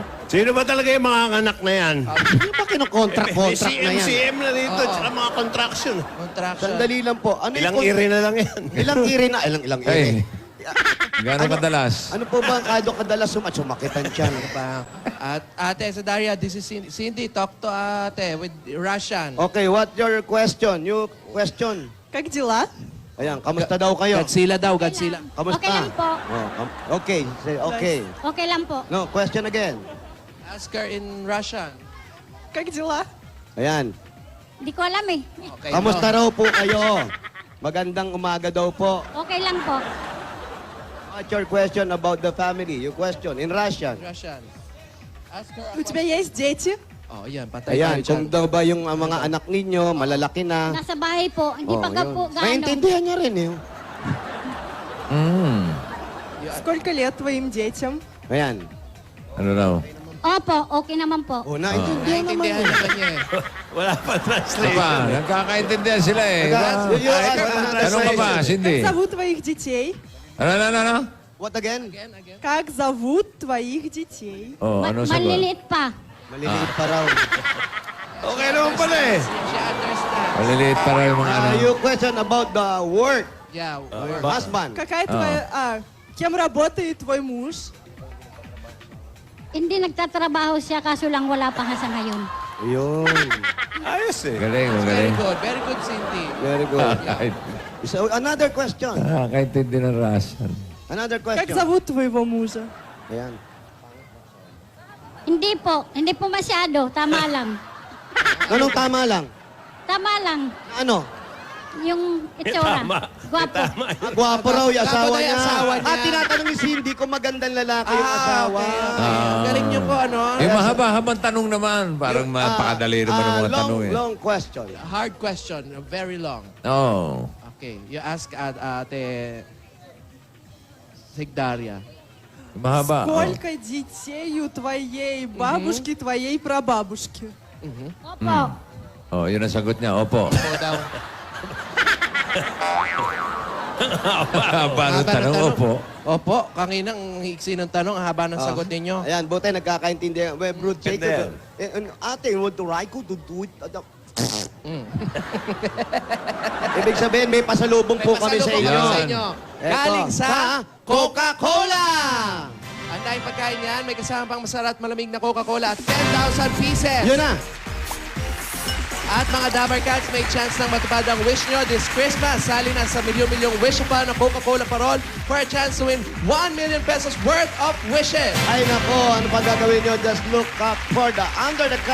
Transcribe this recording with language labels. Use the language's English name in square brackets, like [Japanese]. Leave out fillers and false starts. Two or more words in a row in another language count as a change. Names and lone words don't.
[Filipino] Sino ba talaga yung mga anak na yan? Ano ba kinocontract na yan? CM na dito, Oo. tsaka mga contraction. Contraction. Sandali lang po. Ano Ilang yung iri na lang yan. Ilang iri na? Ilang iri? Hey, gano'ng kadalas? Ano po ba ang kadok-kadalas sumakit ang tiyan? Pa. At ate, sa Daria, [English] this is [Filipino] Cindy. [English] Cindy, talk to ate with Russian. Okay, what your question? You question. [Russian] Как дела? [Filipino] Ayan, kamusta daw kayo? Godzilla daw, Godzilla. Kamusta? Okay lang po. [English] Okay, say okay. [Filipino] Okay lang po. [English] No, question again. Ask her in Russian. [Russian] Как дела? [Filipino] Ayan. Hindi ko alam eh. Okay, Kamusta no. raw po kayo? Magandang umaga daw po. Okay lang po. [English] What's your question about the family? You question in Russian. Russian. Ask her. [Russian] У тебя есть дети? [Filipino] Oh, yan, patay Ayan, tayo kung dyan. daw ba yung mga anak ninyo, malalaki na. Nasa bahay po. Hindi Oh, pa ka yun. po gaano. Maintindihan niya rin eh. Hmm. [Russian] Сколько лет твоим детям? [Filipino] Ayan. Ano daw? Opo, okay naman po. Oh, naintindihan naman Naintindihan eh. naman niya eh. Wala pa Ano translation. ba? Nagkakaintindihan sila eh. Tanong ka ba, Cindy? [Russian] Как зовут твоих детей? [Filipino] Ano? [English] What again? Again, again. [Russian] Как зовут твоих детей? [Filipino] Oh, ano sagot? Maliliit pa. Maliliit pa raw. Okay naman pala eh. [English] She understands. [Filipino] Maliliit para yung mga ano. [English] You question about the work. Yeah. Your husband. [Russian] Какая твоя... кем работает твой муж? [Filipino] Hindi nagtatrabaho siya kaso lang wala pa nga sa ngayon. Ayun. Ayos eh. Galing, [English] Very [Filipino] magaling. [English] good. Very good, Cindy. Very good. [Filipino] Kahit- [English] So, another question. [Filipino] Nakakaintindi ng Russian. [English] Another [Russian] Как [English] question. [Russian] зовут твоего мужа? [Filipino] Ayan. Hindi po. Hindi po masyado. Tama lang. Anong tama lang? Tama lang. Ano? Yung itsura. Gwapo. Gwapo raw yung asawa Gwapo daw yung niya. asawa niya. Tinatanong ni Cindy kung magandang lalaki yung asawa. Galing niyo po, ano? Yung mahaba-habang tanong naman. Parang mapakadali naman ang mga tanong eh. [English] Long question. Hard question. Very long. Oh. Okay. You ask ate Sigdaria. [Filipino] Mahaba. Oh. [Russian] Сколько детей у твоей бабушки, твоей прабабушки? [Filipino] Opo. Oh, yun ang sagot niya. Opo. Opo daw. Paano tanong? Opo. Opo. Kanginang hiksi ng tanong. Ang haba ng sagot ninyo. Ayan, buti nagkakaintindihan. [English] Well, Ruth [Filipino] Ganda [English] Jacob. [Filipino] Ate, [English] you want to ride ko to do it? [Filipino] Ibig sabihin, may pasalubong po kami sa pasalubong inyo. kami sa inyo. Eto, Galing sa Coca-Cola! Ang daming pagkain yan. May kasama pang masarap at malamig na Coca-Cola at 10,000 pieces. Yun na. At mga Dabar Cats, may chance ng matupad ang wish nyo [English] this Christmas. [Filipino] Sali na sa milyong-milyong wish pa ng Coca-Cola Parol [English] for a chance to win 1 million pesos worth of wishes. [Filipino] Ay nako, ano pa gagawin nyo? [English] Just look up for the Under the Cap